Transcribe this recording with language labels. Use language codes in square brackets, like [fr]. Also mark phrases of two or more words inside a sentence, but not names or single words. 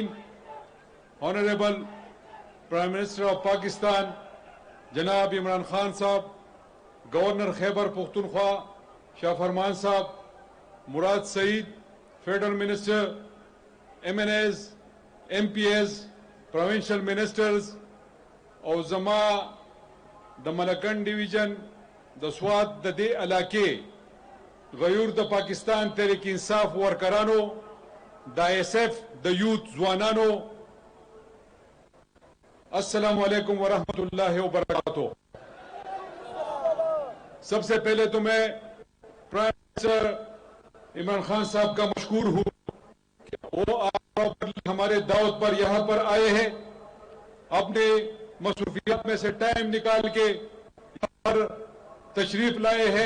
[en] Honorable Prime Minister of Pakistan جناب عمران خان صاحب, گورنر خیبر پختونخوا [ps] شاہ فرمان صاحب, مراد سعید [en] federal minister, MNAs, MPs, provincial ministers, [ps] اور زما د ملکن ڈویژن د سوات د دې علاقې غیور د پاکستان تحریک انصاف ورکرانو, د SF د یوت ځوانانو, [ar] السلام علیکم ورحمۃ اللہ وبرکاتہ. [ur] سب سے پہلے تو میں [en] prime minister [ur] عمران خان صاحب کا مشکور ہوں کہ وہ آپ ہمارے دعوت پر یہاں پر آئے ہیں, اپنے مصروفیات میں سے ٹائم نکال کے یہاں پر تشریف لائے ہیں.